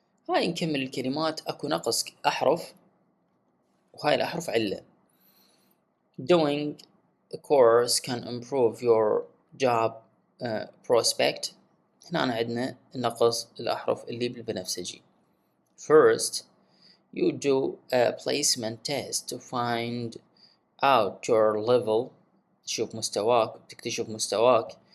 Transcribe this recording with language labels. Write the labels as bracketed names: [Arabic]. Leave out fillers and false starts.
[Arabic] هاي نكمل الكلمات أكو نقص أحرف وهاي الأحرف علة. [English] Doing a course can improve your job prospect. [Arabic] هنا عندنا نقص الأحرف اللي بالبنفسجي. [English] First you do a placement test to find out your level [Arabic] تشوف مستواك تكتشف مستواك.